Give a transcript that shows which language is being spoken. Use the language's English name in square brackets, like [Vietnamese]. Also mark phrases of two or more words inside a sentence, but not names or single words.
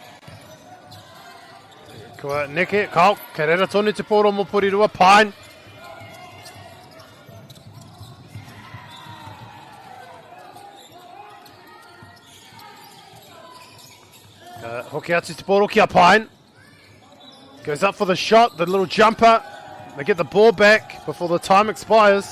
[Māori] Kua neke, kau, kei reira tonu te poro mo Porirua, Pine. Hoki atu te poro kia Pine. [English] Goes up for the shot, the little jumper. They get the ball back before the time expires.